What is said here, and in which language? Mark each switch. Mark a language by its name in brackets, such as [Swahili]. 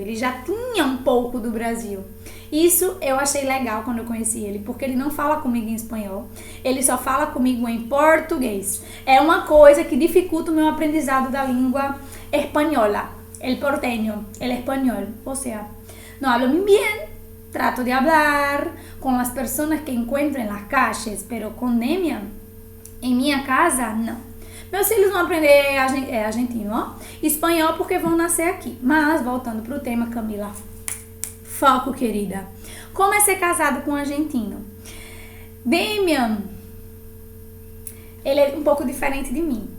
[Portuguese] Ele já tinha um pouco do Brasil. Isso eu achei legal quando eu conheci ele, porque ele não fala comigo em espanhol, ele só fala comigo em português. É uma coisa que dificulta o meu aprendizado da língua espanhola, [Spanish] el porteño, el español. O sea, no hablo muy bien, trato de hablar con las personas que encuentro en las calles, pero con Demian, [Portuguese] em minha casa, não. Meus filhos vão aprender argentino, ó, espanhol porque vão nascer aqui. Mas, voltando pro tema, Camila, foco, querida. Como é ser casado com um argentino? Demian, ele é um pouco diferente de mim.